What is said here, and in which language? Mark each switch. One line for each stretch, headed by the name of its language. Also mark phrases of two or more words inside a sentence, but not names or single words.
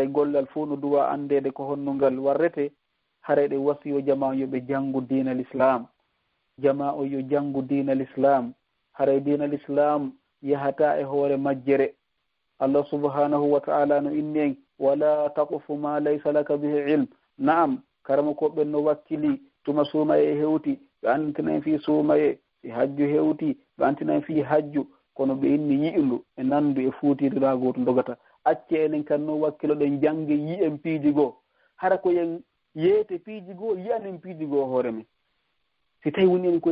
Fula: gollal fof no duwa andede ko honno ngal warrete haray ɗe wasiyo jama yoɓe janngu diina l'islam jama o yo janngu diina l'islam haray diina l'islam yahata e hoore majjere Allah
Arabic: سبحانه وتعالى
Fula: no inni en
Arabic: ولا تقف ما ليس لك به علم
Fula: naam karama ko ɓen no wakkili tuma suumaye hewti ɓe anditina en fi suumaye si hajju hewti ɓe antina en fi hajju kono ɓe inni yi'ndu e nandu e fuutidirago to dogata acce enen kan no wakkilo ɗen jangge yi en piiji goo hara koyen yeete piiji goo yiyanen piiji goo hoore men si tawi woni en